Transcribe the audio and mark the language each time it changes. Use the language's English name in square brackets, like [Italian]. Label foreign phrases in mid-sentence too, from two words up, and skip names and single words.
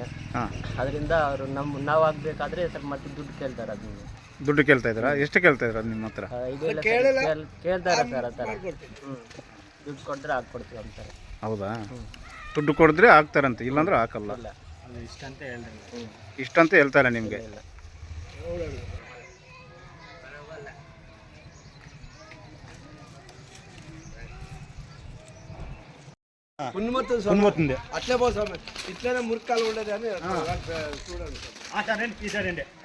[Kannada] ಅದರಿಂದ ಅವರು ನಾವು ಆಗಬೇಕಾದ್ರೆ ಸರ್ ಮತ್ತೆ ದುಡ್ಡು ಕೇಳ್ತಾರೆ. ಅದನ್ನು ದುಡ್ಡು ಕೇಳ್ತಾ ಇದ್ದೀರಾ? ಎಷ್ಟು ಕೇಳ್ತಾ ಇದ್ದೀರಾ ನಿಮ್ಮ ಹತ್ರ? ಕೇಳ್ತಾರೆ ಸರ್. ಆ ಥರ ದುಡ್ಡು ಕೊಟ್ಟರೆ ಹಾಕ್ಕೊಡ್ತೀವಿ ಅಂತಾರೆ. ಹೌದಾ? ದುಡ್ಡು ಕೊಡಿದ್ರೆ ಹಾಕ್ತಾರಂತೆ, ಇಲ್ಲಾಂದ್ರೆ ಹಾಕಲ್ಲ. ಇಷ್ಟಂತ ಹೇಳ್ತಾರೆ ನಿಮಗೆ? [Telugu] పున్మతుంది అట్లే పోసాము. ఇట్లనే మురికాలు ఉండేది అని చూడండి.